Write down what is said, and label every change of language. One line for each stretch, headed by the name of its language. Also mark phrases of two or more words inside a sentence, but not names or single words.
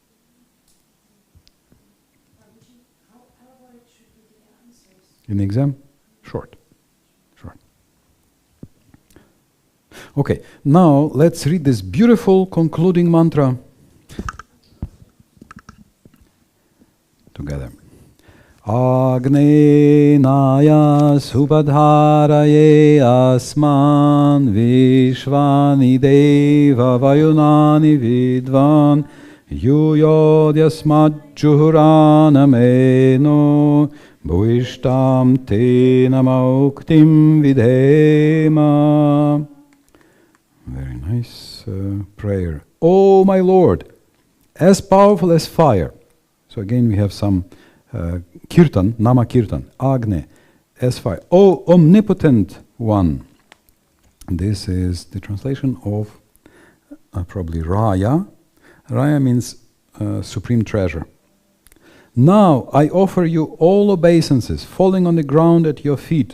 English: How about it should be the answers? In the exam, short. Okay, now let's read this beautiful concluding mantra together.
Sanskrit: अग्ने नय सुपथाराये अस्मान् विश्वानि देव वयुनानि विद्वान् युयोध्यस्मत् जुहुराणमेनो भूयिष्ठां ते नमउक्तिं विधेम.
English: Very nice prayer. Oh my Lord, as powerful as fire. So again we have some kirtan,
Sanskrit: नाम कीर्तन,
English: Agne, as fire. Oh omnipotent one. This is the translation of probably Raya. Raya means supreme treasure. Now I offer you all obeisances, falling on the ground at your feet.